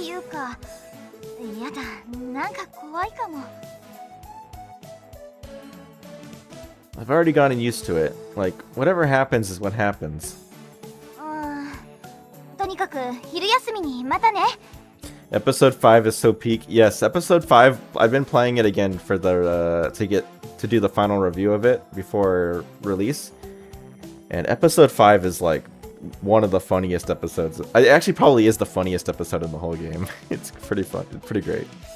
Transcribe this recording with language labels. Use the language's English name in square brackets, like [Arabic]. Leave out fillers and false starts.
[Japanese] かやだ、なんか怖いかも。 [English] I've already gotten used to it. Like, whatever happens is what happens. [Japanese] とにかく昼休みにまたね。 [English] Episode 5 is so peak. Yes, episode 5, I've been playing it again for the to do the final review of it before release. And episode 5 is like one of the funniest episodes. It actually probably is the funniest episode in the whole game. It's pretty fun. It's pretty great.